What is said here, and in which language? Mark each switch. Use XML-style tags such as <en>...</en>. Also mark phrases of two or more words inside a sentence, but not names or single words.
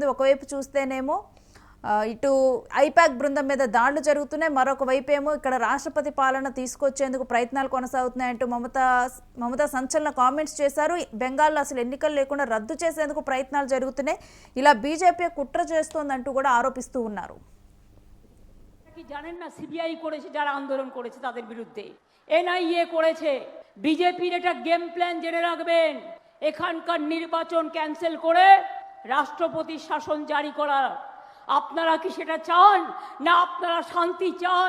<te>ఒకవైపు చూస్తేనేమో ఇటు ఐపాక్ బృందం మీద దాడులు జరుగుతున్నాయి, మరొక వైపు ఏమో ఇక్కడ రాష్ట్రపతి పాలన తీసుకొచ్చేందుకు ప్రయత్నాలు కొనసాగుతున్నాయంటూ మమతా సంచలన కామెంట్స్ చేశారు. బెంగాల్లో అసలు ఎన్నికలు లేకుండా రద్దు చేసేందుకు ప్రయత్నాలు జరుగుతున్నాయి, ఇలా బీజేపీ కుట్ర చేస్తోందంటూ కూడా ఆరోపిస్తూ ఉన్నారు.</te> <bn>জানেন না সিবিআই করেছে, যারা আন্দোলন করেছে তাদের বিরুদ্ধে এনআইএ করেছে। বিজেপির এটা গেম প্ল্যান জেনে রাখবেন, এখানকার নির্বাচন ক্যান্সেল করে রাষ্ট্রপতির শাসন জারি করা। আপনারা কি সেটা চান না? আপনারা শান্তি চান?</bn>